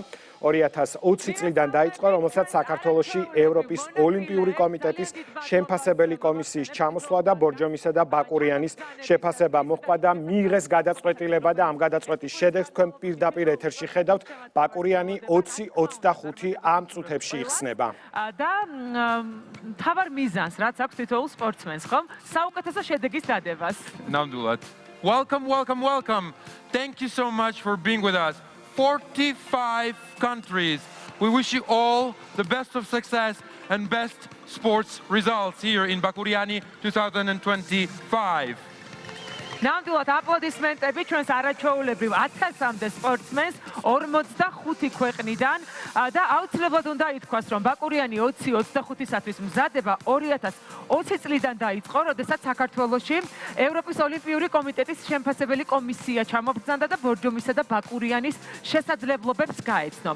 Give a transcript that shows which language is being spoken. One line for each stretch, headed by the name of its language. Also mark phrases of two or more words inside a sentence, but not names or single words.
Georgian: 2020 წლიდან დაიწყო, რომელსაც საქართველოში ევროპის ოლიმპიური კომიტეტის შემფასებელი კომისიის ჩამოსვლა და ბორჯომისა და ბაკურიანის შეფასება მოჰყვა და მიიღეს გადაწყვეტილება და ამ გადაწყვეტის შედეგს თქვენ პირდაპირ ეთერში ხედავთ. ბაკურიანი 2025 ამ წუთებში იხსნება. და მთავარ მიზანს, რაც აქვს თითოეულ სპორტსმენს, ხომ? საუკეთესო შედეგის დადებას. ნამდვილად.
English: Welcome. Thank you so much for being with us. 45 countries. We wish you all the best of success and best sports results here in Bakuriani 2025.
Georgian: ნამდვილად აპლოდისმენტები ჩვენს არაჩვეულებრივ 1000-მდე სპორტსმენს 45 ქვეყნიდან და აუცილებლად უნდა ითქვას, რომ ბაკურიანი 2025-ისთვის მზადება 2020 წლიდან დაიწყო, როდესაც საქართველოში ევროპის ოლიმპიური კომიტეტის შემფასებელი კომისია ჩამობრძანდა და ბორჯომისა და ბაკურიანის შესაძლებლობებს გაეცნო.